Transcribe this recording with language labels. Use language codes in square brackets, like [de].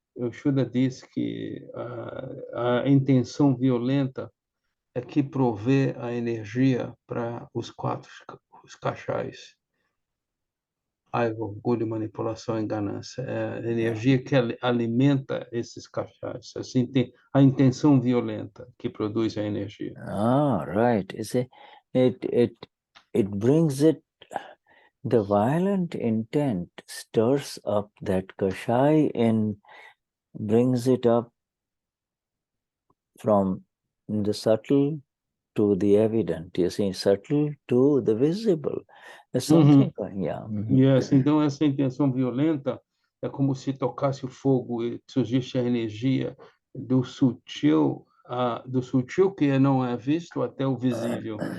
[pt] Shuddha diz que a intenção violenta é que provê a energia para os cachais. Raiva, orgulho, manipulação e ganância. É a energia que alimenta esses cachais. Assim, tem a intenção violenta que produz a energia. [en] Right. You see, it brings it. The violent intent stirs up that kashai and brings it up from the subtle to the evident. You see, subtle to the visible. There's something, yeah. [pt] Yes, então essa intenção violenta é como se tocasse o fogo e surgisse a energia do sutil que não é visto até o visível.